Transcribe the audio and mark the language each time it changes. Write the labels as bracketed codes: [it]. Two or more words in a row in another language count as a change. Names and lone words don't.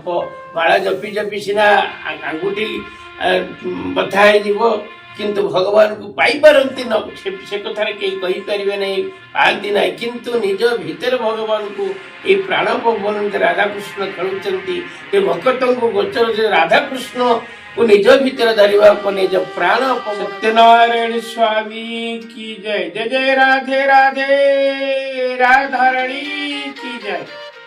[or] ମାଳା ଜପି ଜପି ସିନା ଆଙ୍ଗୁଠି ବଥା ହେଇଯିବ, କିନ୍ତୁ ଭଗବାନଙ୍କୁ ପାଇପାରନ୍ତି ନ, ସେ କଥାରେ କେହି କହିପାରିବେ ନାହିଁ, ପାଆନ୍ତି ନାହିଁ। କିନ୍ତୁ ନିଜ ଭିତରେ ଭଗବାନଙ୍କୁ ଏଇ ପ୍ରାଣପବନ ରାଧାକୃଷ୍ଣ ଖେଳୁଛନ୍ତି। ଏ ଭକ୍ତଙ୍କୁ ଗୋଚର ଯେ ରାଧାକୃଷ୍ଣକୁ ନିଜ ଭିତରେ ଧରିବାକୁ ନିଜ ପ୍ରାଣ। [hi] ସତ୍ୟନାରାୟଣ ସ୍ୱାମୀ की जय। जय जय राधे राधे राधारणी की जय।